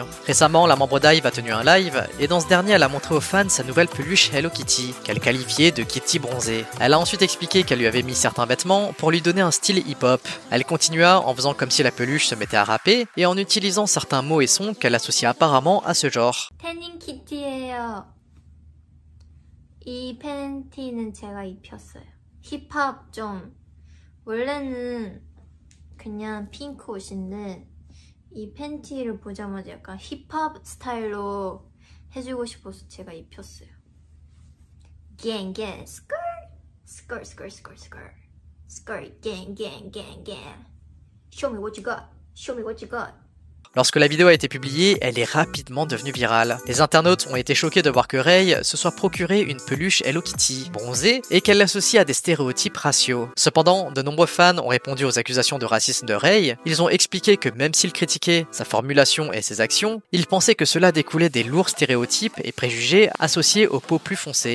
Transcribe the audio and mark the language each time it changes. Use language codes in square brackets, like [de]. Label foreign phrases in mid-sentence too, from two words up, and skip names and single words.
[fr] Récemment, la membre d'IVE a tenu un live, et dans ce dernier, elle a montré aux fans sa nouvelle peluche Hello Kitty, qu'elle qualifiait de Kitty bronzée. Elle a ensuite expliqué qu'elle lui avait mis certains vêtements pour lui donner un style hip-hop. Elle continua en faisant comme si la peluche se mettait à rapper, et en utilisant certains mots et sons qu'elle associe apparemment à ce genre. [ko] 태닝 키티예요. 이 팬티는 제가 입혔어요. 힙합 좀 원래는 그냥 핑크 옷인데 이 팬티를 보자마자 약간 힙합 스타일로 해주고 싶어서 제가 입혔어요. [en] gang gang skirt skirt skirt skirt skirt skirt gang gang gang gang show me what you got, show me what you got. [fr] Lorsque la vidéo a été publiée, elle est rapidement devenue virale. Les internautes ont été choqués de voir que Rei se soit procuré une peluche Hello Kitty bronzée et qu'elle l'associe à des stéréotypes raciaux. Cependant, de nombreux fans ont répondu aux accusations de racisme de Rei. Ils ont expliqué que même s'ils critiquaient sa formulation et ses actions, ils pensaient que cela découlait des lourds stéréotypes et préjugés associés aux peaux plus foncées.